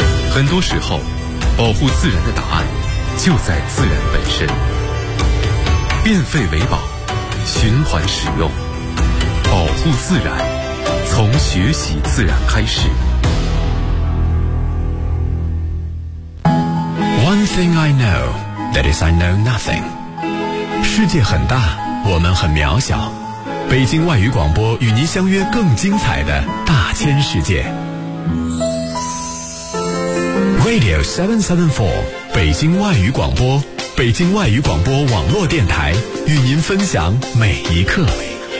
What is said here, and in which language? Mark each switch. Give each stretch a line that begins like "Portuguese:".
Chinese: 很多时候，保护自然的答案就在自然本身。变废为宝，循环使用，保护自然，从学习自然开始。
English: One thing I know, that is I know nothing.
Chinese: 世界很大，我们很渺小。北京外语广播与您相约更精彩的大千世界 Radio 774北京外语广播北京外语广播网络电台与您分享每一刻每一刻